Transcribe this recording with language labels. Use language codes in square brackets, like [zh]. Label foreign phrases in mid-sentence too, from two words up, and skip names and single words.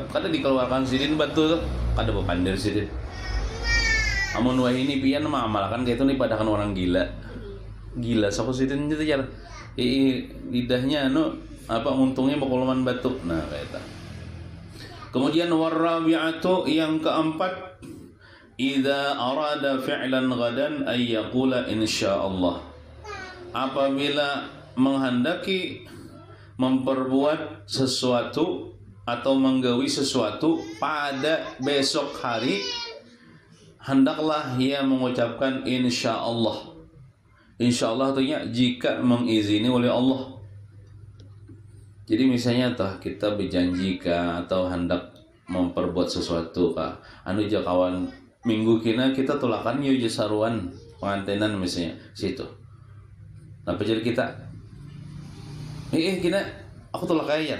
[bjn] Kada dikeluarkan Sidin betul kada bepandir Sidin. Amun wah ini pian mah amalkan kayak itu nih padakan orang gila. Gila sok Sidin gitu jar. Lidahnya untungnya bakuluman batuk. Nah kayak itu. Kemudian warabi'atu yang keempat, [ar] إذا أراد فعلا غدا أن يقول إن شاء الله. [id] Apabila menghendaki memperbuat sesuatu atau menggawi sesuatu pada besok hari, hendaklah ia mengucapkan insyaallah. Insyaallah artinya jika mengizini oleh Allah. [bjn] Jadi misalnya kita berjanji atau hendak memperbuat sesuatu anu ja kawan minggu kita tulakan yo saruan pengantenan misalnya situ. Nah jadi kita kita aku tolak aja.